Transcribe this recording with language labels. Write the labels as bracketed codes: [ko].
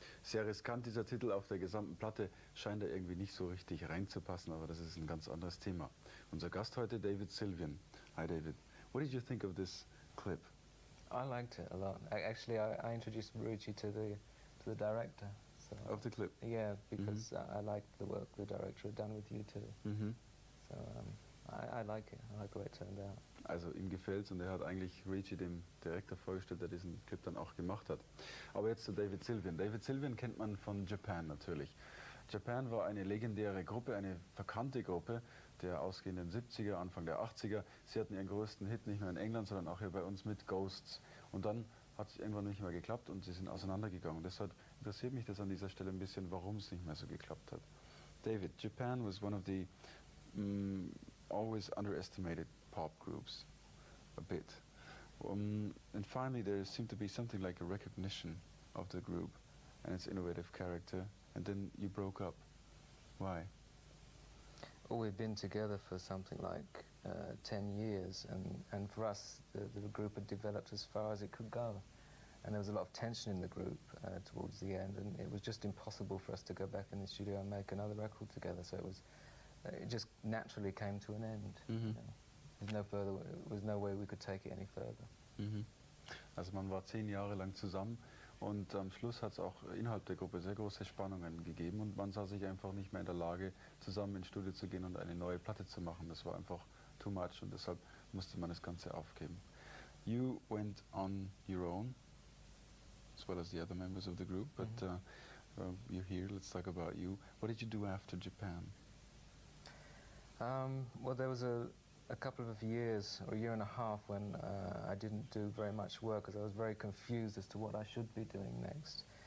[de] Sehr riskant dieser Titel auf der gesamten Platte, scheint da irgendwie nicht so richtig reinzupassen, aber das ist ein ganz anderes Thema. Unser Gast heute, David Sylvian. Hi David. [en] What did you think of this clip? I liked it a lot. Actually, I introduced Ruchi to the director. So, Of the clip? Yeah, because I liked the work the director had done with you too. So I like it. I like the way it turned out. [de] Also ihm gefällt's und er hat eigentlich Richie dem Director vorgestellt, der diesen Clip dann auch gemacht hat. Aber jetzt zu David Sylvian. David Sylvian kennt man von Japan natürlich. Japan war eine legendäre Gruppe, eine verkannte Gruppe der ausgehenden 70er, Anfang der 80er. Sie hatten ihren größten Hit nicht nur in England, sondern auch hier bei uns mit Ghosts. Und dann hat es irgendwann nicht mehr geklappt und sie sind auseinandergegangen. Deshalb interessiert mich das an dieser Stelle ein bisschen, warum es nicht mehr so geklappt hat. [en] David, Japan was one of the always underestimated pop groups, a bit. And finally there seemed to be something like a recognition of the group and its innovative character, and then you broke up. Why? Well, we've been together for something like 10 years, and for us the group had developed as far as it could go. And there was a lot of tension in the group towards the end, and it was just impossible for us to go back in the studio and make another record together, so it just naturally came to an end. You know. There was no way we could take it any further. [de] Also man war 10 Jahre lang zusammen und am Schluss hat es auch innerhalb der Gruppe sehr große Spannungen gegeben und man sah sich einfach nicht mehr in der Lage, zusammen ins Studio zu gehen und eine neue Platte zu machen. Das war einfach too much und deshalb musste man das Ganze aufgeben. [en] You went on your own, as well as the other members of the group, but you're here, let's talk about you. What did you do after Japan? Well, there was a couple of years, or a year and a half, when I didn't do very much work because I was very confused as to what I should be doing next.